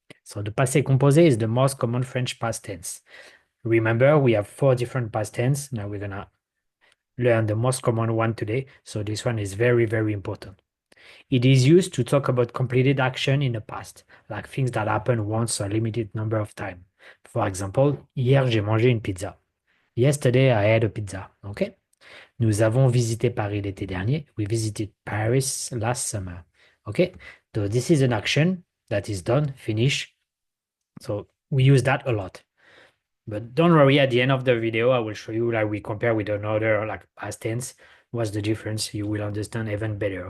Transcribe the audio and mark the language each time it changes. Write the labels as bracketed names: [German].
[English] So the passé composé is the most common French past tense. Remember, we have 4 different past tense. Now we're gonna learn the most common one today. So this one is very important. It is used to talk about completed action in the past, like things that happen once or a limited number of times. For example, [French] hier j'ai mangé une pizza. [English] Yesterday I had a pizza. Okay? [French] Nous avons visité Paris l'été dernier. [English] We visited Paris last summer. Okay? So this is an action that is done, finished. So we use that a lot. But don't worry, at the end of the video, I will show you like we compare with another like past tense. What's the difference? You will understand even better.